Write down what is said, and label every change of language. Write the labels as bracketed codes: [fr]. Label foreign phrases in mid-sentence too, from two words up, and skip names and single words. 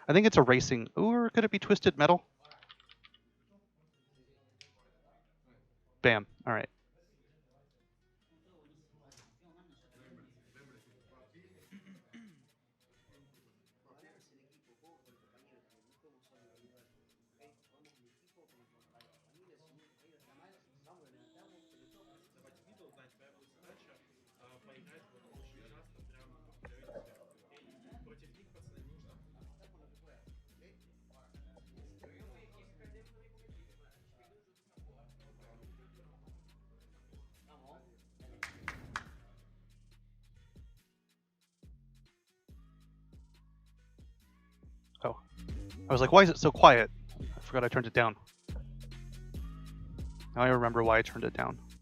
[en] I think it's a racing... Or could it be Twisted Metal? Bam. All right. [es] Ponerse en equipo con el compañero también, no podemos solo individual. ¿Okay? Jugamos en equipo con el compañero. También si un compañero está mal, vamos, lo levantamos, pero todo para hacer [ru] Давайте middle знать, твоя будет задача поиграть вот очень часто прям в районе тебя. Окей? Против них, пацаны, нужно. [es] apostar con lo que pueda. ¿Okay? Vamos, dale. [en] Oh. I was like, why is it so quiet? I forgot I turned it down. Now I remember why I turned it down.